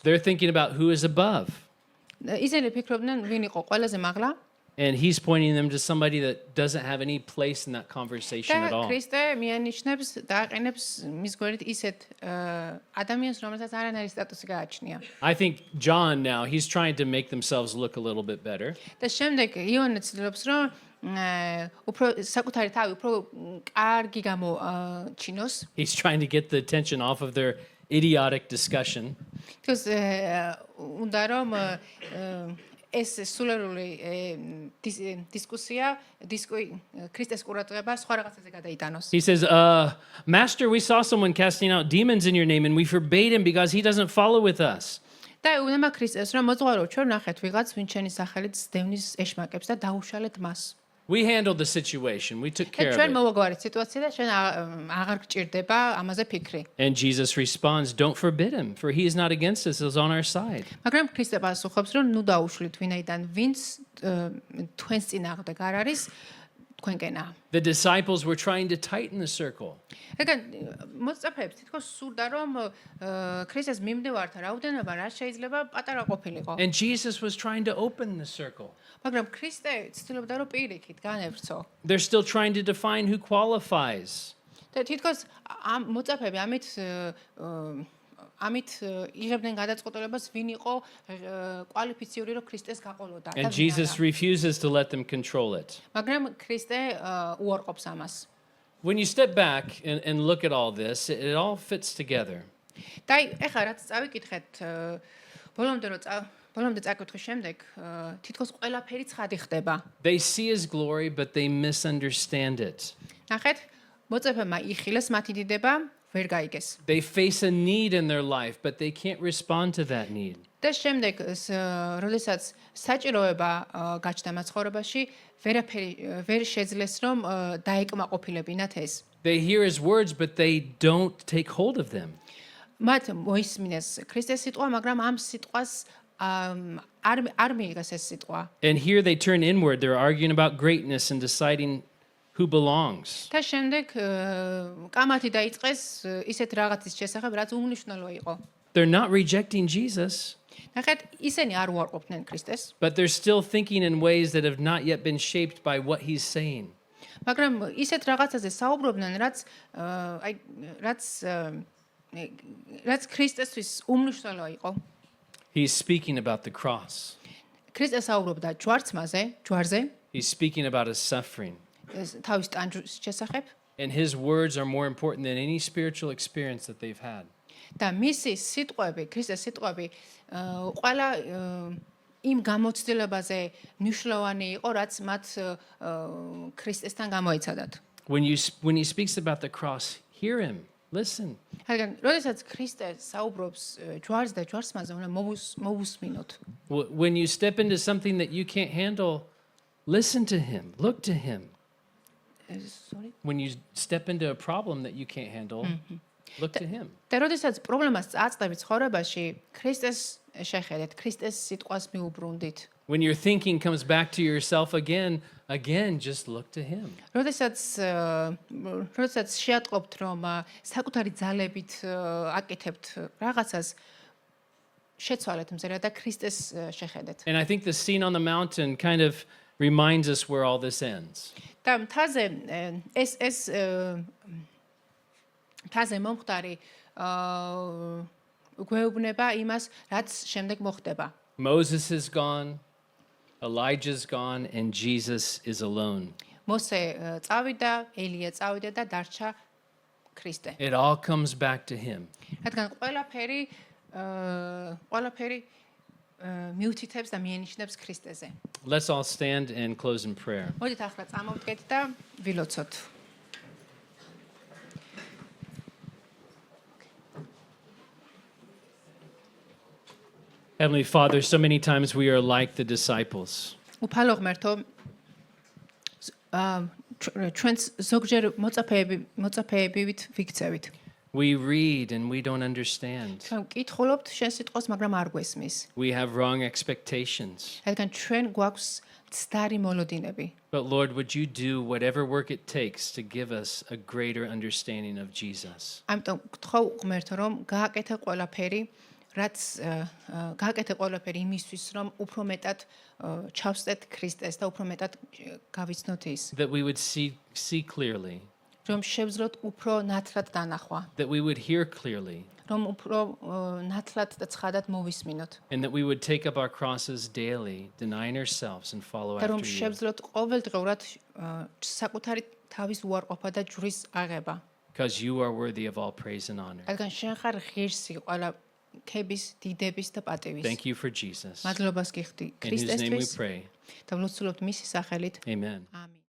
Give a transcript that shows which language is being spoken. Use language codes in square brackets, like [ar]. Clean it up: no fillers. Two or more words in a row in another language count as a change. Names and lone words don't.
[en] They're thinking about who is above, [ka] ისინი ფიქრობდნენ, ვინ იყო ყველაზე მაღლა? [en] and he's pointing them to somebody that doesn't have any place in that conversation at და all. [ka] ქრისტე მიანიშნებს და აყენებს მის გვერდით ისეთ ადამიანს, რომელსაც არანაირი სტატუსი გააჩნია. [en] I think John now, he's trying to make themselves look a little bit better. [ka] და შემდეგ იონე ცდილობს, რომ უფრო საკუთარი თავი უფრო კარგი გამოჩინოს. [en] He's trying to get the attention off of their idiotic discussion. [ka] თქოს უნდა რომ ეს სულერული დისკუსია ქრისტეს ყურადღება სხვა რაღაცაზე გადაიტანოს. [en] He says, Master, we saw someone casting out demons in your name, and we forbade him because he doesn't follow with us. [ka] და უნება ქრისტეს რომ მოძღვარო ჩვენ ნახეთ ვიღაც ვინ ჩვენი სახელით დევნის ეშმაკებს და დაუშალეთ მას. [en] We handled the situation. We took და care of ჩვენ it. [ka] მოვაგვარეთ სიტუაცია და ჩვენ აღარ გჭირდება ამაზე ფიქრი. [en] And Jesus responds, don't forbid him, for he is not against us, he's on our side. [ka] მაგრამ ქრისტე პასუხობს რომ ნუ დაუშლით ვინაიდან ვინც თქვენს წინააღმდეგ არ არის თქვენკენა. [en] The disciples were trying to tighten the circle. [ka] ეგან მოსწაფეებს თითქოს სურდა რომ ქრისტეს მიმდევართა რაოდენობა რა შეიძლება პატარა ყოფილიყო. [en] And Jesus was trying to open the circle. [ka] მაგრამ ქრისტე ცდილობდა რომ პირიქით განევრცო. [en] They're still trying to define who qualifies. [ka] და თითქოს ამ მოწაფეები ამით იღებდნენ გადაწყვეტილებას ვინ იყო კვალიფიციური რომ ქრისტეს გაყოლოდა. [en] And Jesus refuses to let them control it. [ka] მაგრამ ქრისტე უარყოფს ამას. [en] When you step back and look at all this, it all fits together. [ka] და ეხლა რაც წავიკითხეთ ბოლომდე წაკითხვის შემდეგ თითქოს ყველაფერი ცხადი ხდება. [en] They see his glory, but they misunderstand it. [ka] ნახეთ, მოწაფეებმა იხილეს მათი დიდება, ვერ გაიგეს. [en] They face a need in their life, but they can't respond to that need. [ka] და შემდეგ, როდესაც საჭიროება გაჩნდა მათ ცხოვრებაში, ვერაფერი ვერ შეძლეს რომ დაეკმაყოფილებინათ ეს. [en] They hear his words, but they don't take hold of them. [ka] მათ მოისმინეს ქრისტეს სიტყვა, მაგრამ ამ სიტყვას არ მიიღეს ეს სიტყვა. [en] And here they turn inward. They're arguing about greatness and deciding who belongs. [ka] და შემდეგ კამათი დაიწყეს ისეთ რაღაცის შესახებ, რაც უმნიშვნელო იყო. [en] They're not rejecting Jesus, [ka] ნახეთ, ისინი არ უარყოფდნენ ქრისტეს, [en] but they're still thinking in ways that have not yet been shaped by what he's saying. [ka] მაგრამ ისეთ რაღაცაზე საუბრობდნენ, რაც ქრისტესთვის უმნიშვნელო იყო. [en] He's speaking about the cross. [ka] ქრისტე საუბრობდა ჯვარზე, [en] He's speaking about his suffering. [ka] თავის ტანჯვის შესახებ [en] And his words are more important than any spiritual experience that they've had. [ka] და მისი სიტყვები, ქრისტეს სიტყვები ყველა იმ გამოცდილებაზე მნიშვნელოვანი იყო, რაც მათ ქრისტესთან გამოიცადათ. [en] When he speaks about the cross, hear him, listen. [ka] მაგრამ როდესაც ქრისტე საუბრობს ჯვარს და ჯვარსმაზე, უნდა მოვუსმინოთ. [en] When you step into something that you can't handle, listen to him, look to him. Sorry. When you step into a problem that you can't handle, look to him. [ka] და როდესაც პრობლემას წაწყდები ცხოვრებაში, ქრისტეს შეხედეთ, ქრისტეს სიტყვას მიუბრუნდით. [en] When your thinking comes back to yourself again, just look to him. [ka] როდესაც შეატყობთ, რომ საკუთარი ძალებით აკეთებთ რაღაცას, შეცვალეთ მზერა და ქრისტეს შეხედეთ. [en] And I think the scene on the mountain kind of reminds us where all this ends. [ka] და მთაზე ეს მთაზე მომხდარი გვეუბნება იმას, რაც შემდეგ მოხდება. [en] Moses is gone, Elijah's gone, and Jesus is alone. [ka] მოსე წავიდა, ელია წავიდა და დარჩა ქრისტე. [en] It all comes back to him. [ka] რადგან ყველაფერი ყველაფერი მიუთითებს და მieნიშნებს ქრისტეზე. [en] Let's all stand and close in prayer. [ka] მოდით ახლა წამოვდგეთ და ვილოცოთ. [en] Heavenly Father, so many times we are like the disciples. [ka] უფალო ღმერთო, ჩვენს ზოგჯერ მოწაფეებივით ვიქცევით. [en] We read and we don't understand. [ka] ჩვენ ვკითხულობთ შენ სიტყვას, მაგრამ არ გვესმის. [en] We have wrong expectations. [ka] რადგან ჩვენ გვაქვს ცდარი მოლოდინები. [en] But Lord, would you do whatever work it takes to give us a greater understanding of Jesus? [ka] ამიტომ გთხოვ ღმერთო, რომ გააკეთე ყველაფერი, რაც გააკეთე ყველაფერი იმისთვის, რომ უფრო მეტად ჩავსწეთ ქრისტეს და უფრო მეტად გავიცნოთ ის. [en] That we would see clearly, [ka] რომ შევძლოთ უფრო ნათლად დანახვა, [en] that we would hear clearly, [ka] რომ უფრო ნათლად და ცხადად მოვისმინოთ. [en] and that we would take up our crosses daily, denying ourselves and follow [ka] და რომ [en] after you. [ka] შევძლოთ ყოველდღიურად საკუთარი თავის უარყოფა და ჯვრის აღება. [en] Because you are worthy of all praise and honor. [ka] რადგან შენ ხარ ღირსი ყველა ქების, დიდების და პატივის. [en] Thank you for Jesus. [ka] მადლობას გიხდი [en] In whose name we ქრისტესთვის pray. [ka] და ვლოცულობთ მისი სახელით. Amen. ამინ.